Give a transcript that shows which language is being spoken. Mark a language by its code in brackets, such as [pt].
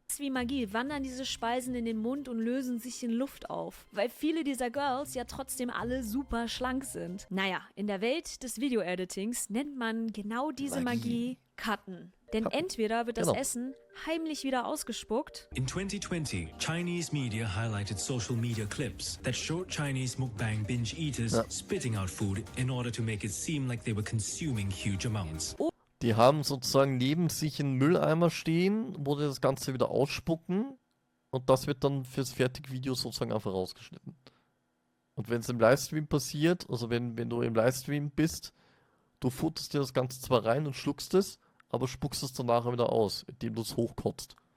[de] Wie Magie wandern diese Speisen in den Mund und lösen sich in Luft auf, weil viele dieser Girls ja trotzdem alle super schlank sind. Naja, in der Welt des Video-Editings nennt man genau diese Magie Cutten. Denn entweder wird das Essen heimlich wieder ausgespuckt. [en] In 2020, Chinese media highlighted social media clips that showed Chinese mukbang binge eaters spitting out food in order to make it seem like they were consuming huge amounts. [de] Die haben sozusagen neben sich einen Mülleimer stehen, wo die das Ganze wieder ausspucken und das wird dann fürs Fertigvideo sozusagen einfach rausgeschnitten. Und wenn es im Livestream passiert, also wenn du im Livestream bist, du futterst dir das Ganze zwar rein und schluckst es, aber spuckst es danach wieder aus, indem du es hochkotzt.